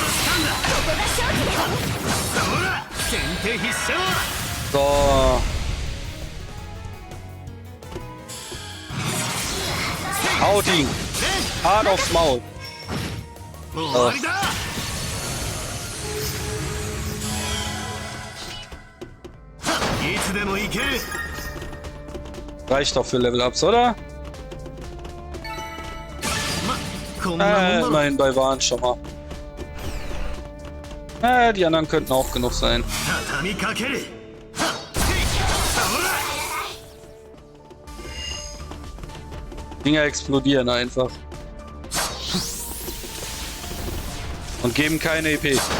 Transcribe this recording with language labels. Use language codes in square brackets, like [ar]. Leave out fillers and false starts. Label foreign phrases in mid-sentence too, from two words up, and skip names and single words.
[de] So. Haut ihn. Hart aufs Maul. [ja] 終わりだ。 いつでも行ける。 [de] Reicht doch für Level-Ups, oder? [ja] こんなもんだろ。 [de] Immerhin bei Waren schon mal. Die anderen könnten auch genug sein. [ja] 畳みかける。 [de] Dinger explodieren einfach. Und geben keine EP.